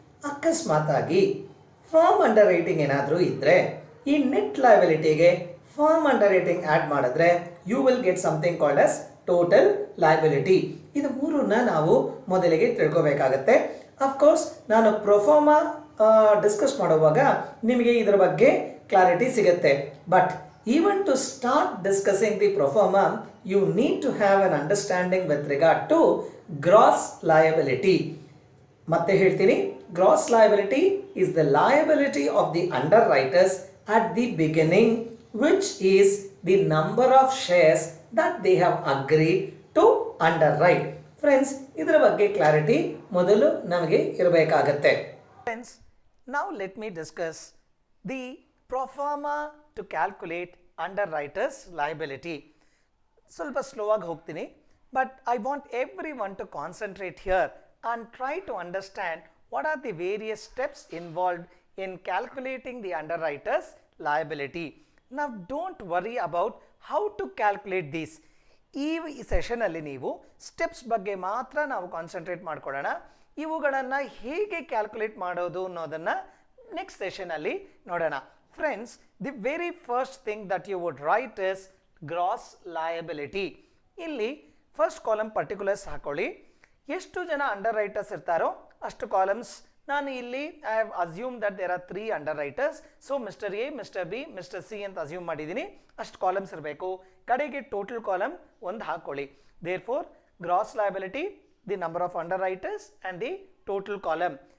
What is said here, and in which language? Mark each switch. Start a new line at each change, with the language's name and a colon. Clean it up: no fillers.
Kannada: ಅಕಸ್ಮಾತಾಗಿ firm under writing ಏನಾದರೂ ಇದ್ದರೆ ಈ net ಲಯಬಿಲಿಟಿಗೆ firm under writing add ಮಾಡಿದ್ರೆ
English: You will get something called as total liability.
Kannada: ಇದು ಮೂರನ್ನ ನಾವು ಮೊದಲಿಗೆ ತಿಳ್ಕೋಬೇಕಾಗತ್ತೆ. ಅಫ್ಕೋರ್ಸ್ ನಾನು ಪ್ರೊಫಾರ್ಮಾ ಡಿಸ್ಕಸ್ ಮಾಡುವಾಗ ನಿಮಗೆ ಇದರ ಬಗ್ಗೆ ಕ್ಲಾರಿಟಿ ಸಿಗುತ್ತೆ.
English: But even to start discussing the proforma, you need to have an understanding with regard to gross liability.
Kannada: ಮತ್ತೆ ಹೇಳ್ತೀನಿ,
English: gross liability is the liability of the underwriters at the beginning, which is the number of shares that they have agreed to underwrite.
Kannada: Friends, ಇದರ ಬಗ್ಗೆ clarity ಮೊದಲು ನಮಗೆ ಇರಬೇಕಾಗತ್ತೆ.
English: Friends, now let me discuss the proforma to calculate underwriters liability.
Kannada: ಸ್ವಲ್ಪ slow ಆಗಿ ಹೋಗ್ತೀನಿ,
English: But I want everyone to concentrate here and try to understand what are the various steps involved in calculating the underwriters liability.
Kannada: ನಾವು
English: Don't worry about how to calculate this.
Kannada: ಈ ಸೆಷನಲ್ಲಿ ನೀವು steps ಬಗ್ಗೆ ಮಾತ್ರ ನಾವು concentrate ಮಾಡ್ಕೊಳ್ಳೋಣ. ಇವುಗಳನ್ನು ಹೇಗೆ calculate ಮಾಡೋದು ಅನ್ನೋದನ್ನು ನೆಕ್ಸ್ಟ್ ಸೆಷನಲ್ಲಿ ನೋಡೋಣ.
English: Friends, the very first thing that you would write is gross liability.
Kannada: ಇಲ್ಲಿ ಫಸ್ಟ್ ಕಾಲಮ್ ಪರ್ಟಿಕ್ಯುಲರ್ಸ್ ಹಾಕೊಳ್ಳಿ. ಎಷ್ಟು ಜನ ಅಂಡರ್ ರೈಟರ್ಸ್ ಇರ್ತಾರೋ ಅಷ್ಟು ಕಾಲಮ್ಸ್ ನಾನು ಇಲ್ಲಿ
English: I have assume that there are 3 underwriters.
Kannada: So mister A, mister B, mister C ಅಂತ assume ಮಾಡಿದ್ದೀನಿ. ಅಷ್ಟು ಕಾಲಮ್ಸ್ ಇರಬೇಕು. ಕಡೆಗೆ ಟೋಟಲ್ ಕಾಲಮ್ ಒಂದು ಹಾಕೊಳ್ಳಿ.
English: There four gross liability, the number of underwriters and the total column.